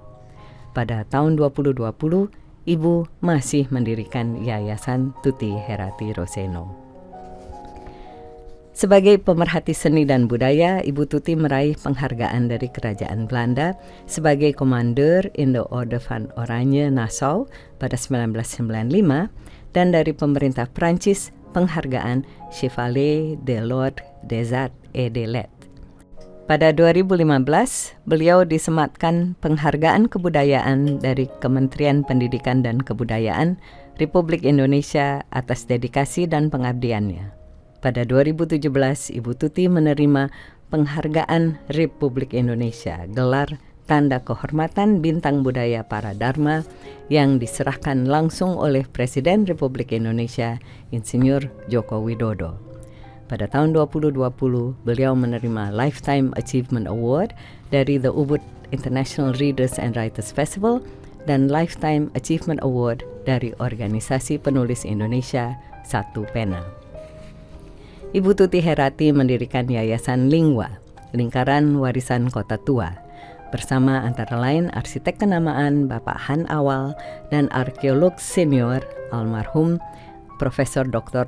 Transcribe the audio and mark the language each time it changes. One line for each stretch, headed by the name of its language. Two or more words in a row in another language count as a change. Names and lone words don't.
Indonesian: Pada tahun 2020, Ibu masih mendirikan Yayasan Tuti Herati Roseno. Sebagai pemerhati seni dan budaya, Ibu Tuti meraih penghargaan dari Kerajaan Belanda sebagai Komander in the Orde van Oranje Nassau pada 1995 dan dari pemerintah Prancis penghargaan Chevalier de l'Ordre des Arts et des Lettres. Pada 2015, beliau disematkan penghargaan kebudayaan dari Kementerian Pendidikan dan Kebudayaan Republik Indonesia atas dedikasi dan pengabdiannya. Pada 2017, Ibu Tuti menerima penghargaan Republik Indonesia, gelar Tanda Kehormatan Bintang Budaya Para Dharma yang diserahkan langsung oleh Presiden Republik Indonesia, Insinyur Joko Widodo. Pada tahun 2020, beliau menerima Lifetime Achievement Award dari The Ubud International Readers and Writers Festival dan Lifetime Achievement Award dari Organisasi Penulis Indonesia Satu Pena. Ibu Tuti Herati mendirikan Yayasan Lingua, Lingkaran Warisan Kota Tua, bersama antara lain arsitek kenamaan Bapak Han Awal dan arkeolog senior almarhum Profesor Dr.